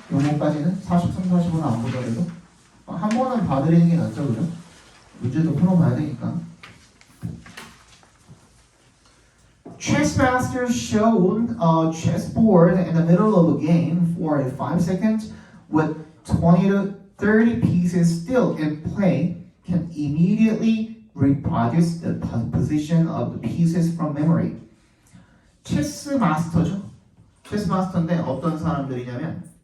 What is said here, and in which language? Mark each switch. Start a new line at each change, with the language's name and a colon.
Korean: 요거까지는 43, 45는 안 보더라도 한 번은 봐드리는 게 낫죠, 그죠? 문제도 풀어봐야 되니까.
English: Chess masters shown a chessboard in the middle of a game for 5 seconds with 20 to 30 pieces still in play can immediately reproduce the position of the pieces from memory.
Korean: 체스 마스터죠. 체스 마스터인데 어떤 사람들이냐면